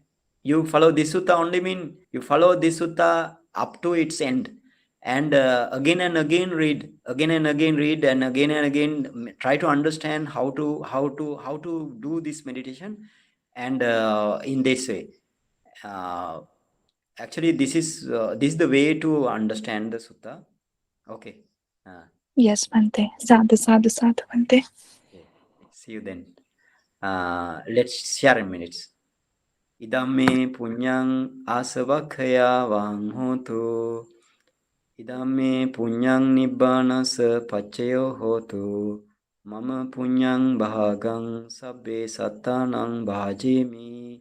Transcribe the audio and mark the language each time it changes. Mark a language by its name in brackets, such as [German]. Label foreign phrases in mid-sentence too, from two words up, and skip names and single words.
[English] You follow this sutta only mean you follow this sutta up to its end, and again and again read, and again try to understand how to do this meditation, and in this way. Actually, this is the way to understand the sutta. Okay. Yes, Bhante. [Pali] Sadhu, sadhu, sadhu, Bhante. [English] Okay. See you then. Let's share in minutes. [Pali] Idame punyang asavakhaya vang hotu. Idame punyang nibbanasa pachayo hotu. Mama punyang bhagang sabbe sattanang bhajemi.